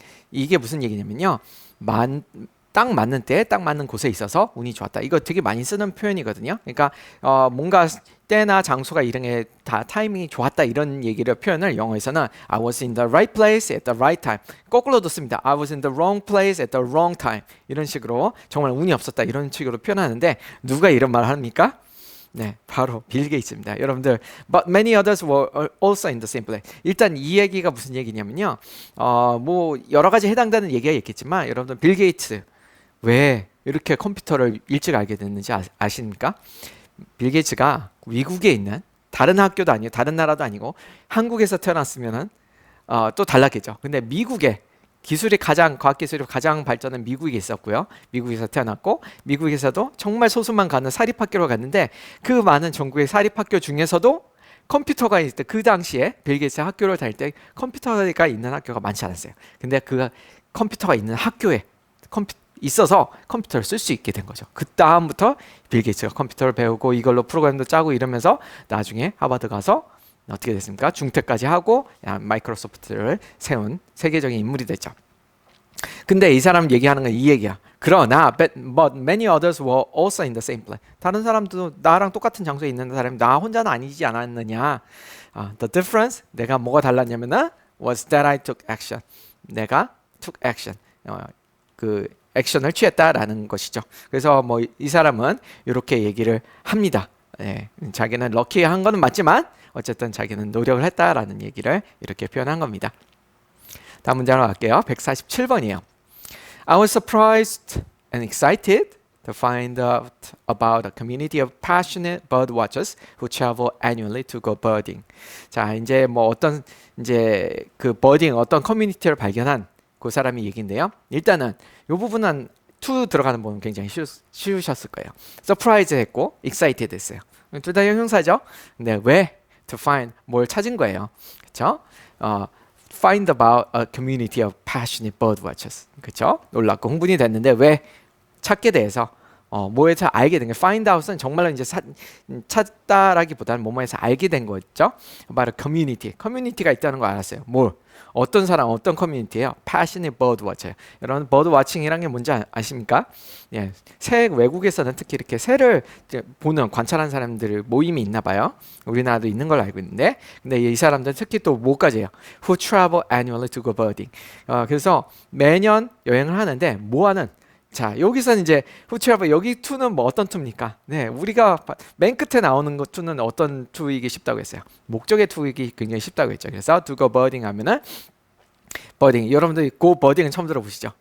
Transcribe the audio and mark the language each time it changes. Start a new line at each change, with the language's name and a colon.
Korean: 이게 무슨 얘기냐면요. 딱 맞는 때, 딱 맞는 곳에 있어서 운이 좋았다. 이거 되게 많이 쓰는 표현이거든요. 그러니까 뭔가 때나 장소가 이런 게 다 타이밍이 좋았다 이런 얘기를 표현을 영어에서는
English: I was in the right place at the right time.
Korean: 거꾸로도 씁니다.
English: I was in the wrong place at the wrong time.
Korean: 이런 식으로 정말 운이 없었다 이런 식으로 표현하는데 누가 이런 말을 합니까? 네, 바로 빌 게이츠입니다. 여러분들,
English: but many others were also in the same place.
Korean: 일단 이 얘기가 무슨 얘기냐면요. 뭐 여러 가지 해당되는 얘기가 있겠지만 여러분들 빌 게이츠 왜 이렇게 컴퓨터를 일찍 알게 됐는지 아십니까? 빌 게이츠가 미국에 있는 다른 학교도 아니고 다른 나라도 아니고 한국에서 태어났으면은 또 달랐겠죠. 근데 미국에 과학기술이 가장 발전한 미국에 있었고요. 미국에서 태어났고 미국에서도 정말 소수만 가는 사립학교로 갔는데 그 많은 전국의 사립학교 중에서도 컴퓨터가 있을 때 그 당시에 빌 게이츠 학교를 다닐 때 컴퓨터가 있는 학교가 많지 않았어요. 근데 그 컴퓨터가 있는 학교에 있어서 컴퓨터를 쓸 수 있게 된 거죠. 그 다음부터 빌 게이츠가 컴퓨터를 배우고 이걸로 프로그램도 짜고 이러면서 나중에 하버드 가서 어떻게 됐습니까? 중퇴까지 하고 마이크로소프트를 세운 세계적인 인물이 됐죠. 근데 이 사람 얘기하는 건 이 얘기야. 그러나
English: but many others were also in the same place.
Korean: 다른 사람도 나랑 똑같은 장소에 있는 사람이 나 혼자는 아니지 않았느냐.
English: The difference,
Korean: 내가 뭐가 달랐냐면은
English: was that I took action.
Korean: 내가
English: took action.
Korean: 그 액션을 취했다라는 것이죠. 그래서 뭐 이 사람은 이렇게 얘기를 합니다. 자기는 럭키한 거는 맞지만 어쨌든 자기는 노력을 했다라는 얘기를 이렇게 표현한 겁니다. 다음 문장으로 갈게요. 147번이에요.
English: I was surprised and excited to find out about a community of passionate bird watchers who travel annually to go birding.
Korean: 자, 이제 뭐 어떤 이제 그 버딩 어떤 커뮤니티를 발견한 그 사람이 얘기인데요. 일단은 이 부분은 to 들어가는 부분은 굉장히 쉬우셨을 거예요. surprise 했고 excited 했어요. 둘 다 형용사죠. 근데 왜?
English: to find
Korean: 뭘 찾은 거예요. 그렇죠?
English: find about a community of passionate bird watchers.
Korean: 그렇죠? 놀랍고 흥분이 됐는데 왜 찾게 돼서 뭐에서 알게 된 게 find out은 정말로 이제 찾다라기보다는 뭐뭐에서 알게 된 거죠. 바로 커뮤니티가 있다는 거 알았어요. 뭘? 어떤 사람, 어떤 커뮤니티예요?
English: Passionate bird watcher.
Korean: 여러분 버드 와칭이란 게 뭔지 아십니까? 예, 새 외국에서는 특히 이렇게 새를 이제 보는 관찰하는 사람들 모임이 있나 봐요. 우리나라도 있는 걸로 알고 있는데, 근데 이 사람들은 특히 또 뭐까지예요?
English: Who travel annually to go birding.
Korean: 그래서 매년 여행을 하는데 뭐 하는? 자, 여기서는 이제 후추라버 여기 투는 뭐 어떤 투입니까? 네, 우리가 맨 끝에 나오는 것 투는 어떤 투이기 쉽다고 했어요. 목적의 투이기 굉장히 쉽다고 했죠. 그래서
English: to go birding
Korean: 하면은 버딩, 여러분들 go birding은 처음 들어보시죠?